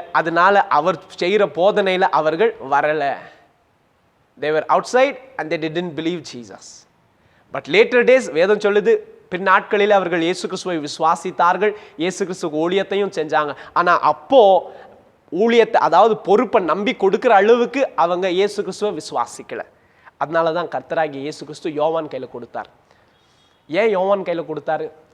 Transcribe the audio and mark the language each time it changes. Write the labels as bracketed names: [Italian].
[Tamil] அதனால அவர் செய்கிற போதனையில் அவர்கள் வரல. [English] They were outside and they didn't believe Jesus. But later days [Tamil] வேதம் சொல்லுது, பின் நாட்களில் அவர்கள் இயேசு கிறிஸ்துவை விசுவாசித்தார்கள், இயேசு கிறிஸ்துவ ஊழியத்தையும் செஞ்சாங்க. ஆனால் அப்போ ஊழியத்தை, அதாவது பொறுப்பை நம்பி கொடுக்குற அளவுக்கு அவங்க இயேசு கிறிஸ்துவை விசுவாசிக்கல. அதனால தான் கர்த்தராகிய இயேசு கிறிஸ்து யோவான் கையில் கொடுத்தார். ஏன் யோவான் கையில் கொடுத்தாரு?